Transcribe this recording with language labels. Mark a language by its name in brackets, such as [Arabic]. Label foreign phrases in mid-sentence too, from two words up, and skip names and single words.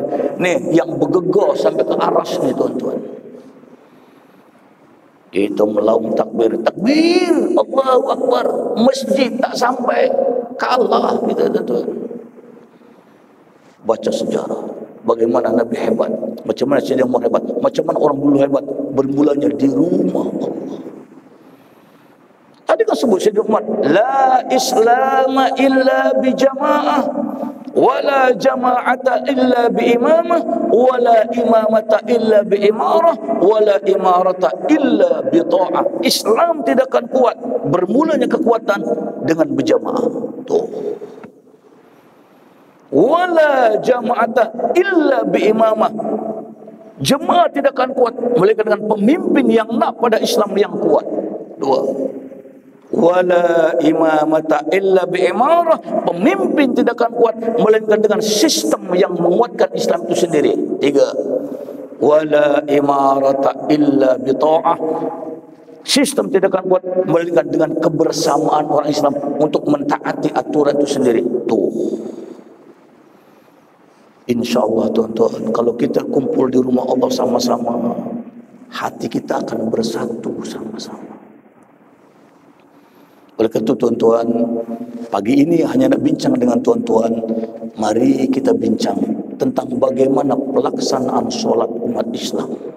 [Malay] Nih yang bergegar sampai ke aras nih tuan-tuan. Itu melaung takbir, takbir [Arabic] الله أكبر, [Malay] masjid tak sampai, kalah kita tuan-tuan. Baca sejarah, bagaimana Nabi hebat, macam mana Sayyidina Umar hebat, macam mana orang dulu hebat, bermulanya di rumah Allah. Tadi kan sebut Sayyidina Umar, [Arabic] لا إسلام إلا بجماعة ولا جماعة إلا بإمامة ولا إمامة إلا بإمارة ولا إمارة إلا بطاعة. [Malay] Islam tidak akan kuat, bermulanya kekuatan dengan berjamaah. Tuh. [Arabic] ولا جماعة إلا بإمامة, [Malay] jemaah tidak akan kuat melainkan dengan pemimpin yang nak pada Islam yang kuat. Dua. [Arabic] ولا إمامة إلا بإمارة, [Malay] pemimpin tidak akan kuat melainkan dengan sistem yang menguatkan Islam itu sendiri. Tiga. [Arabic] ولا إمارة إلا بطاعة, [Malay] sistem tidak akan kuat melainkan dengan kebersamaan orang Islam untuk mentaati aturan itu sendiri. Tuh. InsyaAllah tuan-tuan, kalau kita kumpul di rumah Allah sama-sama, hati kita akan bersatu sama-sama. Oleh karena itu tuan-tuan, pagi ini hanya nak bincang dengan tuan-tuan. Mari kita bincang tentang bagaimana pelaksanaan solat umat Islam.